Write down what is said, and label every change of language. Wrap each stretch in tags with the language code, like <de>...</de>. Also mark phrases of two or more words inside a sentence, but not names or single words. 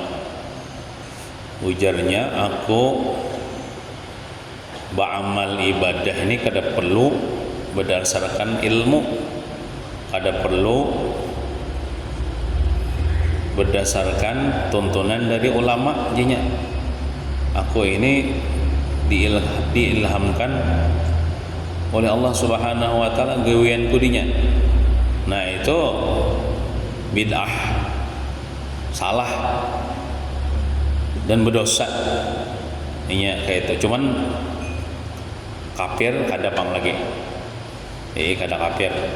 <bjn>Ujarnya, aku beramal ibadah ini kada perlu berdasarkan ilmu, kada perlu berdasarkan tuntunan dari ulama. Jinya aku ini diilhamkan oleh Allah</bjn> <ar>Subhanahu wa taala</ar> <bjn>gawean kudinya.</bjn> <id>Nah, itu bid'ah, salah dan berdosa. Ini kayak itu.</id> <bjn>Cuman kafir kada pang lagi. Kada kafir.</bjn>